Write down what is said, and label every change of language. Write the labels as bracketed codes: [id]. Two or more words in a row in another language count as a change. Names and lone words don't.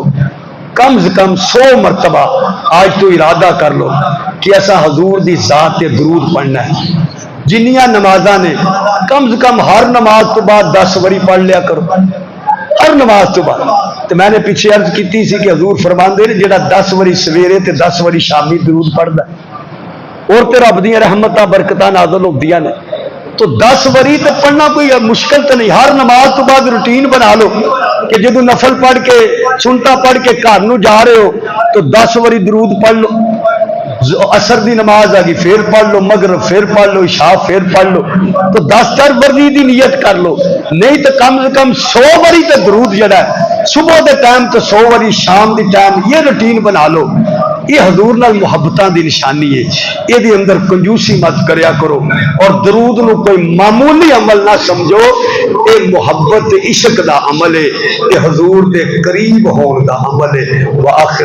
[pa] کم از کم 100 مرتبہ آج تو ارادہ کر لو کہ ایسا حضور دی ذات تے درود پڑھنا ہے. جنیاں نمازاں نے کم از کم ہر نماز تو بعد 10 واری پڑھ لیا کرو، ہر نماز تو بعد. تو میں نے پیچھے عرض کیتی سی کہ حضور فرماندے نے جڑا 10 واری سویرے تے 10 واری شامی درود پڑھدا ہے اور تے رب دیاں رحمتاں برکتاں نازل ہوندیاں نے. تو 10 واری تے پڑھنا کوئی مشکل تو نہیں. ہر نماز تو بعد روٹین بنا لو کہ جدو نفل پڑھ کے سنتا پڑھ کے گھر نو جا رہے ہو تو 10 واری درود پڑھ لو. عصر دی نماز آ گئی پھر پڑھ لو، مغرب پھر پڑھ لو، عشاء پھر پڑھ لو. تو 10 واری دی نیت کر لو، نہیں تو کم از کم 100 واری تے درود جڑا ہے صبح دے ٹائم تو 100 واری، شام دی ٹائم، یہ روٹین بنا لو. یہ حضور نال محبتاں دی نشانی ہے. یہ دی اندر کنجوسی مت کریا کرو اور درود نو کوئی معمولی عمل نہ سمجھو. یہ محبت عشق دا عمل ہے, یہ حضور دے قریب ہون دا عمل ہے.